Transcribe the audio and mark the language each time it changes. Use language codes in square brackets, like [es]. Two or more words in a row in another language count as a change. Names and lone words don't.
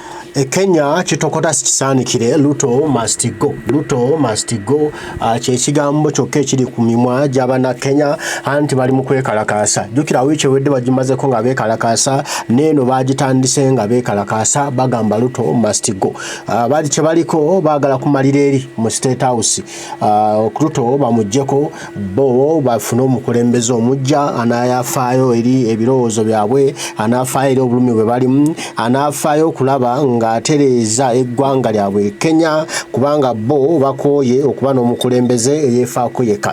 [lg] Kenya kitokota sikisanikire [en] Ruto must go. Ruto must go. [lg] Kyekigambo kyokka ekiri ku mimwa gy'abana Kenya anti bali mu kwekalakaasa. Jjukira wiiki ewedde bagimazeko nga beekalakaasa, n'eno baagitandise nga beekalakaasa bagamba [en] Ruto must go. [lg] Bali kye baliko baagala kumalira eri mu State House. Ruto bamuggyeko bo bafune omukulembeze omujja anaayafaayo eri ebirowoozo byabwe, anaafaayo eri obulumi bwe balimu, anaafaayo okulaba ng'atereeza eggwanga lyabwe Kenya kubanga bo bakooye okuba n'omukulembeze eyeefaako yekka.